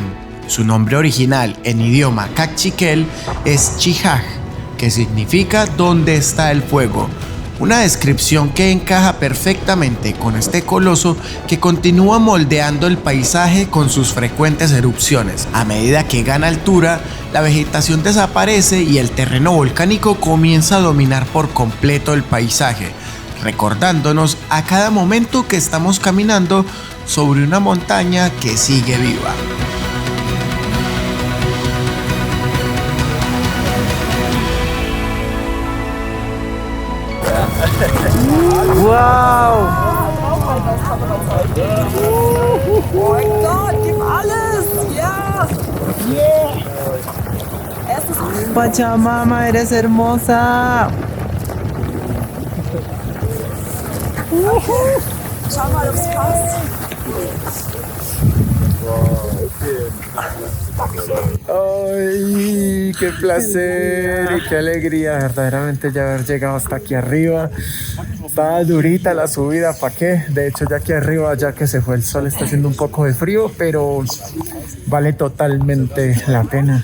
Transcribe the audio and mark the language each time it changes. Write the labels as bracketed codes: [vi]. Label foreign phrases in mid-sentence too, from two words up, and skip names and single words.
[es] Su nombre original en idioma cachiquel es Chihaj, que significa ¿dónde está el fuego?, una descripción que encaja perfectamente con este coloso que continúa moldeando el paisaje con sus frecuentes erupciones. A medida que gana altura, la vegetación desaparece y el terreno volcánico comienza a dominar por completo el paisaje, recordándonos a cada momento que estamos caminando sobre una montaña que sigue viva. Wow! [de] Oh mein Gott, gib alles! Ja! Yeah! [es] Pachamama, eres hermosa. [de] Schau mal, ob's passt. [es] ¡Ay, qué placer y qué alegría verdaderamente ya haber llegado hasta aquí arriba! Estaba durita la subida, ¿para qué? De hecho, ya aquí arriba, ya que se fue el sol, está haciendo un poco de frío, pero vale totalmente la pena.